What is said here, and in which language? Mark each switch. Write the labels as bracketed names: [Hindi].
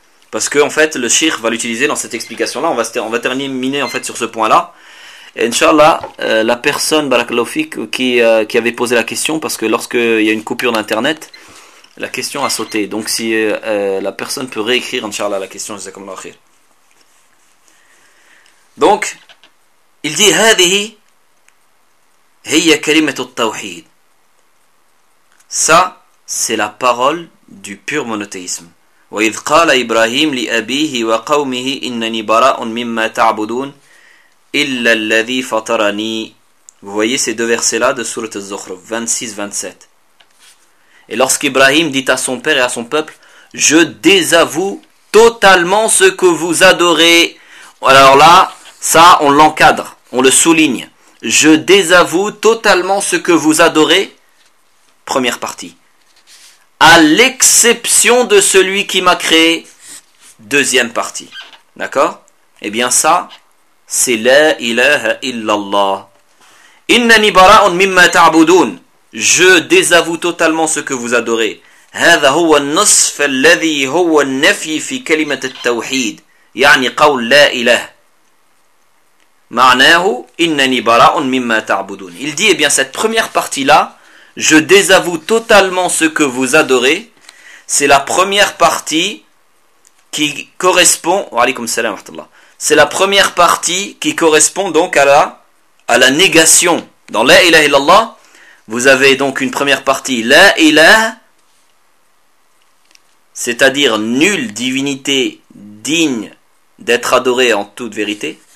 [French] Parce qu'en fait, le Cheikh va l'utiliser dans cette explication-là. On va terminer en fait sur ce point-là. Et Inch'Allah, la personne, barakallahu fik, qui avait posé la question, parce que lorsqu'il y a une coupure d'internet, la question a sauté. Donc si la personne peut réécrire, Inch'Allah, la question, c'est comme l'akhir. Donc, il dit, [Arabic] هذه هي كلمة التوحيد. [French] Ça, c'est la parole du pur monothéisme. [Arabic] وَإِذْ قَالَ إِبْرَاهِيمُ لِأَبِيهِ وَقَوْمِهِ إِنَّنِي بَرَاءٌ مِمَّا تَعْبُدُونَ إِلَّا الَّذِي فَطَرَنِي. [French] Vous voyez ces deux versets-là de sourate Az-Zukhruf, 26-27. Et lorsqu'Ibrahim dit à son père et à son peuple, je désavoue totalement ce que vous adorez. Alors là, ça, on l'encadre, on le souligne. Je désavoue totalement ce que vous adorez. Première partie. À l'exception de celui qui m'a créé. Deuxième partie. D'accord ? Eh bien ça, c'est la ilaha illallah. [Arabic] Innani bara'un mimma ta'budun. [French] Je désavoue totalement ce que vous adorez. [Arabic] Hadha huwa an-nusf alladhi huwa an-nafy fi kalimat at-tawhid. يعني قول لا إله معناه إنني براء مما تعبدون. [French] Il dit, eh bien, cette première partie là je désavoue totalement ce que vous adorez, c'est la première partie qui correspond, [Arabic] wa alaykoum salam wa rahmatullah, [French] c'est la première partie qui correspond donc à la négation. Dans la ilaha illallah, vous avez donc une première partie, la ilaha, c'est-à-dire nulle divinité digne d'être adoré en toute vérité.